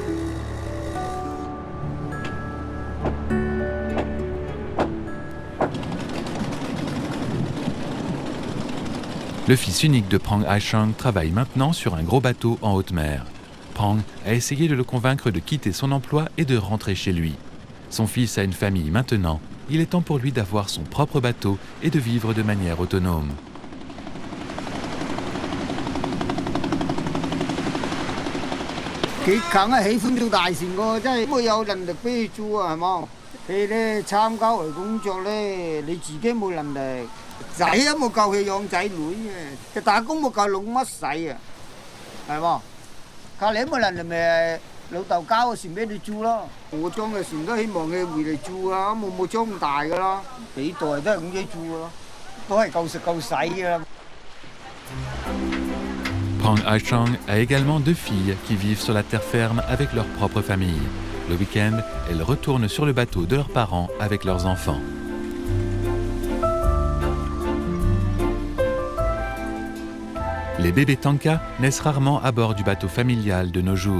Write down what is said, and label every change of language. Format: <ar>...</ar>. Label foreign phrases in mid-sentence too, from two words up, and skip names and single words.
<fr>Le fils unique de Prang Aishang travaille maintenant sur un gros bateau en haute mer. Prang a essayé de le convaincre de quitter son emploi et de rentrer chez lui. Son fils a une famille maintenant. Il est temps pour lui d'avoir son propre bateau et de vivre de manière autonome.</fr> <yue>佢梗係喜歡做大船個，真係冇有能力俾佢做啊，係嘛？佢咧參加嚟工作咧，你自己冇能力，仔都冇夠佢養仔女嘅，佢打工冇夠老乜使啊，係嘛？靠你冇能力咪老豆交個船俾你做咯。我裝嘅船都希望佢回嚟做啊，冇裝咁大噶啦，幾代都係咁樣做噶咯，都係夠食夠使噶啦。</yue> <fr>Prang Aishang a également 2 filles qui vivent sur la terre ferme avec leur propre famille. Le week-end, elles retournent sur le bateau de leurs parents avec leurs enfants. Les bébés tankas naissent rarement à bord du bateau familial de nos jours.</fr>